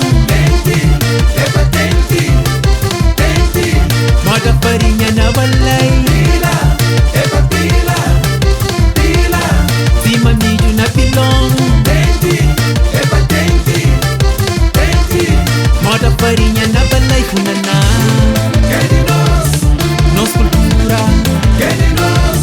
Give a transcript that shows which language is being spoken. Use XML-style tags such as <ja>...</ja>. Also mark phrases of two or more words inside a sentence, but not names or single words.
<kea>Tenti, eba tenti, tenti. moda farinha na balai. Pila, eba pila, pila. Tima milho na pilão, Tenti, eba tenti, tenti. moda farinha na balai. Funana,</kea> <pt>Que de nós, nossa cultura, que de nós.</pt>